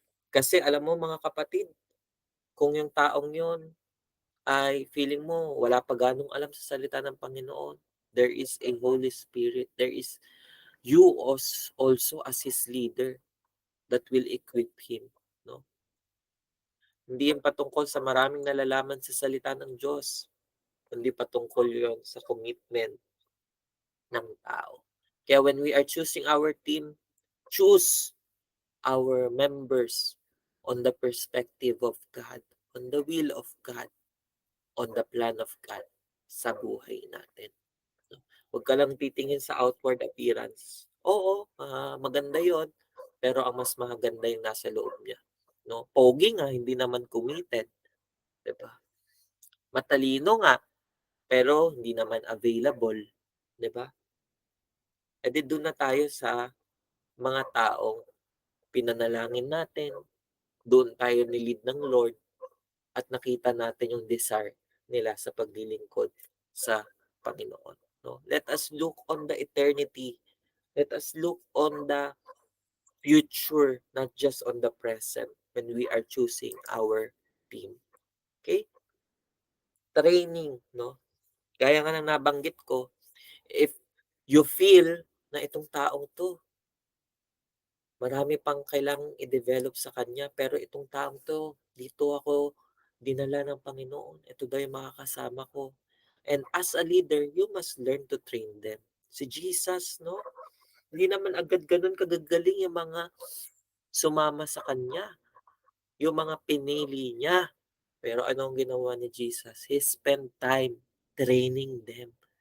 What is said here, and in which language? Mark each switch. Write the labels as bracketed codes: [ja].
[tl] Kasi alam mo mga kapatid, kung yung taong yun ay feeling mo wala pa ganong alam sa salita ng Panginoon, [en] there is a Holy Spirit, there is you also as His leader that will equip him. [tl] No? Hindi yan patungkol sa maraming nalalaman sa salita ng Diyos, kundi patungkol yon sa commitment ng tao. [en] Kaya when we are choosing our team, choose our members on the perspective of God, on the will of God, on the plan of God [tl] sa buhay natin. No? Huwag ka lang titingin sa outward appearance. Oo, maganda yon, pero ang mas maganda yung nasa loob niya. No? Pogi nga, hindi naman committed. Diba? Matalino nga, pero hindi naman available. Diba? E di doon na tayo sa mga taong pinanalangin natin, doon tayo nilid ng Lord, at nakita natin yung desire nila sa paglilingkod sa Panginoon. No? [en] Let us look on the eternity. Let us look on the future, not just on the present when we are choosing our team. Okay? Training, no? [tl] Gaya nga ng nabanggit ko, [en] if you feel [tl] na itong taong to, marami pang kailangang i-develop sa kanya, pero itong taong to, dito ako dinala ng Panginoon. Ito daw yung makakasama ko. [en] And as a leader, you must learn to train them. [tl] Si Jesus, no? Hindi naman agad ganun kagagaling yung mga sumama sa kanya, yung mga pinili niya. Pero anong ginawa ni Jesus? [en] He spent time training them.